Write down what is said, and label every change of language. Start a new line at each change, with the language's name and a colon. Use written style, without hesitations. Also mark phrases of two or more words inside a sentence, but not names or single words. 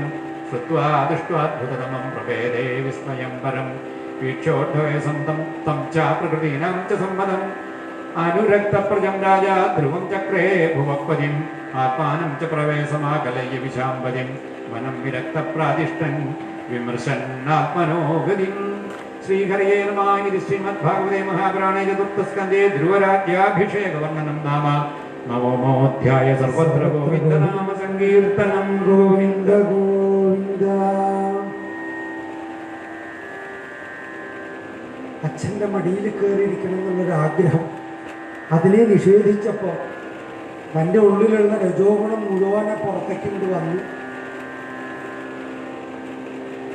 Sanskrit: श्रुत्वा दृष्ट्वाद्भुततमं प्रपेदे विस्मयं परं वीक्षोद्धवे तं च प्रकृतीनां च सम्मदम् अनुरक्तप्रजं राजा ध्रुवं चक्रे भुवक्पदिम् आत्मानं च प्रवेशमाकलय्य विशाम्बदिं वनं विरक्तप्रातिष्ठन् विमर्शन्नात्मनो गतिम् श्रीहरये नमः इति श्रीमद्भागवते महापुराणे चतुर्थस्कन्धे ध्रुवराज्याभिषेकवर्णनं नाम नवमोऽध्याय सर्वत्र गोविन्दनाम सङ्कीर्तनं
Malayalam: ഗോവിന്ദ ഗോവിന്ദ. അച്ഛൻ്റെ മടിയിൽ കയറിയിരിക്കണം എന്നുള്ളൊരു ആഗ്രഹം അതിനെ നിഷേധിച്ചപ്പോൾ തൻ്റെ ഉള്ളിലുള്ള രജോഗുണം മുഴുവനെ പുറത്തേക്ക് കൊണ്ട് വന്നു.